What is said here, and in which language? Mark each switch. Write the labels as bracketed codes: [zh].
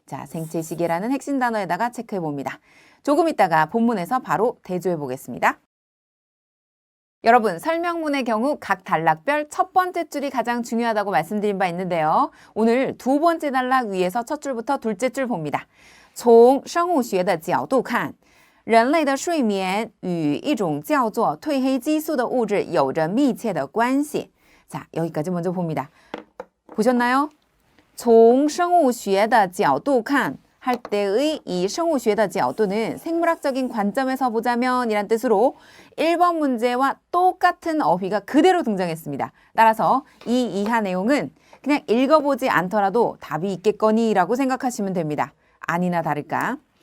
[ko] 자, 생체 시계라는 핵심 단어에다가 체크해 봅니다. 조금 있다가 본문에서 바로 대조해 보겠습니다. 여러분 설명문의 경우 각 단락별 첫 번째 줄이 가장 중요하다고 말씀드린 바 있는데요. 오늘 두 번째 단락 위에서 첫 줄부터 둘째 줄 봅니다. [zh] 从生物学的角度看人类的睡眠与一种叫做褪黑激素的物质有着密切的关系. [ko] 자, 여기까지 먼저 봅니다. 보셨나요? [zh] 从生物学的角度看 [ko] 할 때의 이 [zh] 生物学的角度 [ko] 는 생물학적인 관점에서 보자면 이란 뜻으로 1번 문제와 똑같은 어휘가 그대로 등장했습니다. 따라서 이 이하 내용은 그냥 읽어보지 않더라도 답이 있겠거니 라고 생각하시면 됩니다. 아니나 다를까.